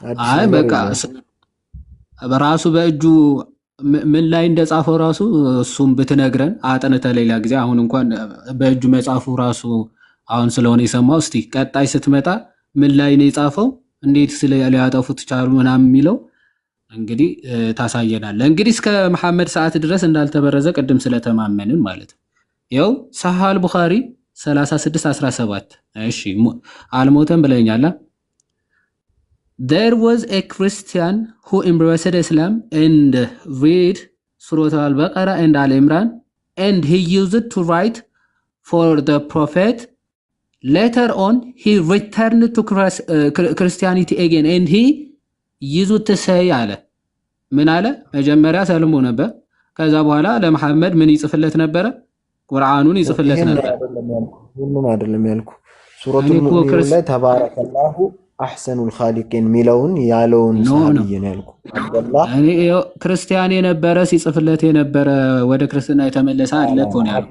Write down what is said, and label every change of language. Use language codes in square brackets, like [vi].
[am] አይ በቃ በራሱ በእጁ ምን ላይ እንደጻፈው ራሱ እሱም ብትነግረን አጥንተ ሌላ ጊዜ። አሁን እንኳን በእጁ መጻፉ ራሱ አሁን ስለሆነ የሰማው። እስቲ ቀጣይ ስትመጣ ምን ላይ ነው የጻፈው፣ እንዴት ሊያጠፉት ቻሉ ምናምን የሚለው እንግዲህ ታሳየናለህ። እንግዲህ እስከ መሐመድ ሰዓት ድረስ እንዳልተበረዘ ቅድም ስለተማመንን ማለት ነው። ያው ሰሃህ ቡኻሪ 36:17 እሺ አልሞተም ብለኛል። [en] There was a Christian who embraced Islam and read Surah Al-Baqarah and Al-Imran, and he used it to write for the Prophet. Later on, he returned to Christianity again, and he used to say [am] አለ ምን አለ? መጀመሪያ ሰልሞ ነበር። ከዛ በኋላ ለመሐመድ ምን ይጽፍለት ነበረ? ቁርአኑን ይጽፍለት ነበር። ሁሉም አይደለም ያልኩ ሱረቱል ሙእሚኑን ላይ ተባረከላሁ አህሰኑል ኻሊቂን ሚለውን ያለውን ሳቢይ ነው ያልኩ። አብደላህ እኔ ክርስቲያን የነበረ ሲጽፍለት የነበረ ወደ ክርስትና የተመለሰ አለ እኮ ነው ያልኩ።